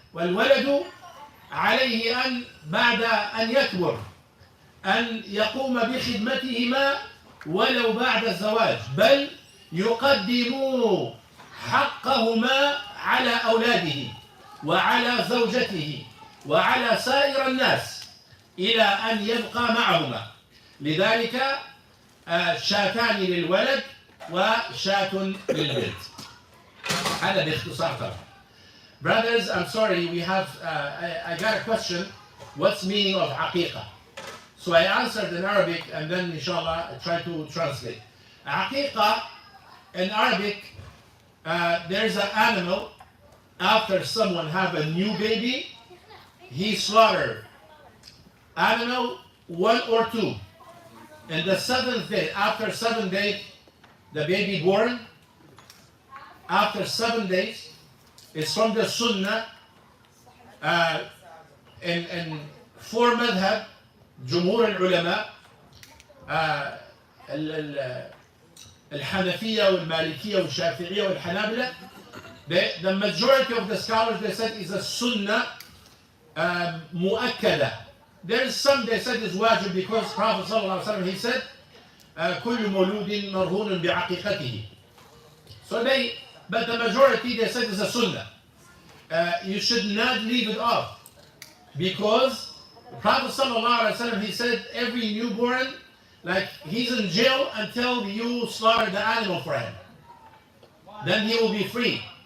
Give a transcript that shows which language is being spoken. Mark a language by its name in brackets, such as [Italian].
[Arabic] والولد عليه أن بعد أن يكبر أن يقوم بخدمتهما ولو بعد الزواج، بل يقدم حقهما على أولاده وعلى زوجته وعلى سائر الناس إلى أن يبقى معهما. لذلك شاتان للولد وشات للبنت. هذا باختصار طبعا. [English] Brothers, I'm sorry, we have I got a question. What's meaning of Aqeeqah? So I answered in Arabic and then inshallah I try to translate. Aqeeqah in Arabic, there's an animal. After someone have a new baby, he slaughter animal 1 or 2. And the 7th day, after 7 days, the baby born. After 7 days, it's from the Sunnah. In 4 madhab, [Arabic] جمهور العلماء الحنفية والمالكية والشافعية والحنابلة [English] The majority of the scholars, they said, is a sunnah mu'akkada. There is some, they said, is wajib because Prophet sallallahu alaihi wasallam, he said, [Arabic] كل مولود مرهون بعقيقته. [English] So but the majority, they said, is a sunnah. You should not leave it off because Prophet sallallahu alaihi wasallam, he said, every newborn, like he's in jail until you slaughter the animal for him. Then he will be free.